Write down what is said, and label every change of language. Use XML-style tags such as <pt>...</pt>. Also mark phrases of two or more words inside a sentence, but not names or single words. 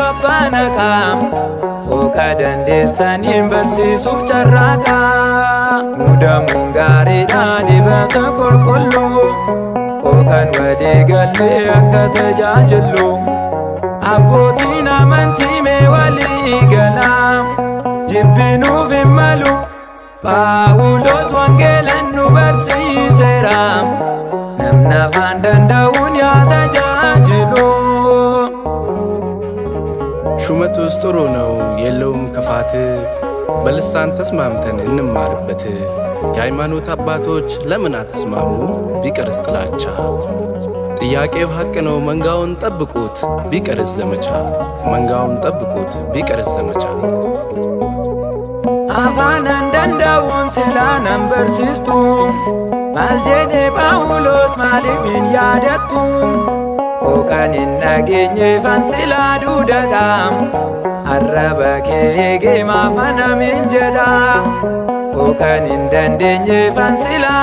<om>abbaa naqaa Oka dandeessaniin barsiisuuf carraaqaa Mudamuun gaariidha dibata qulqulluu Okan walii galle akka tajaajilu Abbootiin amantii mee walii galaa Jibbinuuf hin malu Phaawulos wangeelan nu barsiiseera Namni afaan danda'uun yaa tajaajilu</om> <am>ሹመቱስ ጥሩ ነው የለውም ክፋት በልሳን ተስማምተን እንማርበት የሃይማኖት አባቶች ለምን አትስማሙ ቢቀርስ ጥላቻ ጥያቄው ሐቅ ነው መንጋውን ጠብቁት ቢቀርስ ዘመቻ መንጋውን ጠብቁት ቢቀርስ ዘመቻ</am> <om>Afaan danda'uun silaanan barsiistu Maal jedhe Phaawulos maaliif hin yaadattu Qooqan hin dhageenyeefan silaa duudadhaam Arraba kee eegee maafanamin jedha Qooqan hin dandeenyeefan silaa</om>